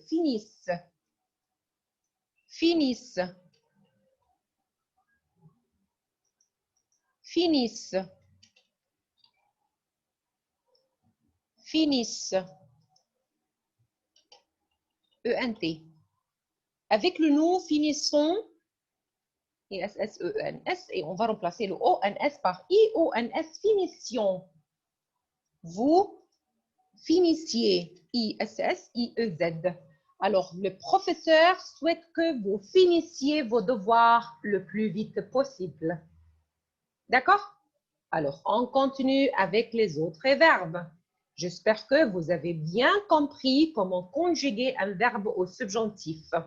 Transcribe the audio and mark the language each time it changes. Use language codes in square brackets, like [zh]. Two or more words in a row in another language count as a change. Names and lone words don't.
[fr] Finissent. Finissent. Finissent. Finissent. E-N-T. Avec le nous, finissons. I-S-S-E-N-S. Et on va remplacer le O-N-S par I-O-N-S. Finissions. Vous finissiez. I-S-S-I-E-Z. Alors, le professeur souhaite que vous finissiez vos devoirs le plus vite possible. D'accord? Alors, on continue avec les autres verbes. J'espère que vous avez bien compris comment conjuguer un verbe au subjonctif.